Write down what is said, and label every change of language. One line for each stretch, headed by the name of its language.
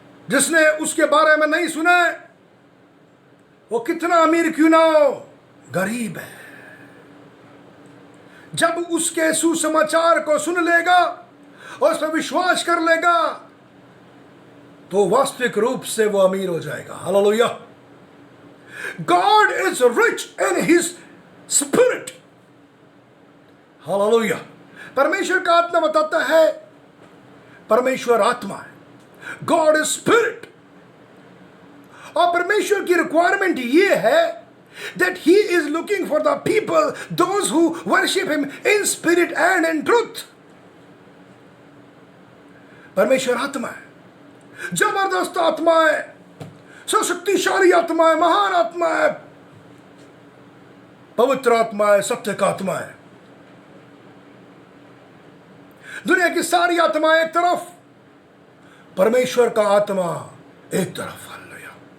Hindi: जिसने उसके बारे में नहीं सुना है, वो कितना अमीर क्यों ना हो, गरीब है। जब उसके सुसमाचार को सुन लेगा और उस पर विश्वास कर लेगा, तो वास्तविक रूप से वो अमीर हो जाएगा। Hallelujah.
English: God is rich in his spirit।
Hindi: Hallelujah. परमेश्वर का आत्मा बताता है, परमेश्वर आत्मा है,
English: God is spirit.
Hindi: और परमेश्वर की रिक्वायरमेंट ये है
English: that he is looking for the people, those who worship him in spirit and in truth।
Hindi: परमेश्वर आत्मा है, जबरदस्त आत्मा है, शक्तिशाली आत्मा है, महान आत्मा है, पवित्र आत्मा है, सत्य का आत्मा है। दुनिया की सारी आत्माएं एक तरफ, परमेश्वर का आत्मा एक तरफ। हालेलुया।